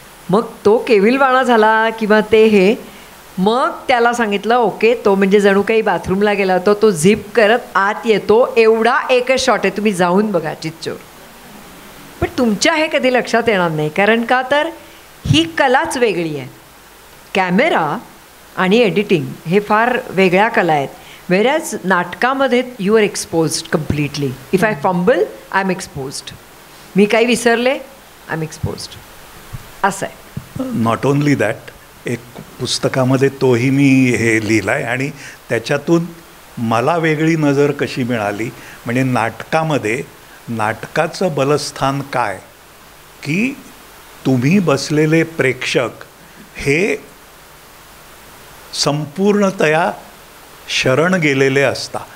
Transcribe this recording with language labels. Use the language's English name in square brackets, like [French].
[Marathi] मग तो केविलवाणा झाला किंवा ते हे, मग त्याला सांगितलं ओके, तो म्हणजे जणू काही बाथरूमला गेला होता, तो झिप करत आत येतो, एवढा एकच शॉट आहे, तुम्ही जाऊन बघा चिच्चोर. पण तुमच्या हे कधी लक्षात येणार नाही, कारण का तर ही कलाच वेगळी आहे. कॅमेरा आणि एडिटिंग हे फार वेगळ्या कला आहेत. [English] whereas [Marathi] नाटकामध्ये [English] You are exposed completely. If I fumble I am exposed. [Marathi] मी काही विसरले [English] I am exposed, [Marathi] असं आहे. [English] not only that, [Marathi] एक पुस्तकामध्ये तोही मी हे लिहिलं आहे आणि त्याच्यातून मला वेगळी नजर कशी मिळाली, म्हणजे नाटकामध्ये नाटकाचं बलस्थान काय, की तुम्ही बसलेले प्रेक्षक हे संपूर्णतया शरण गेलेले असता.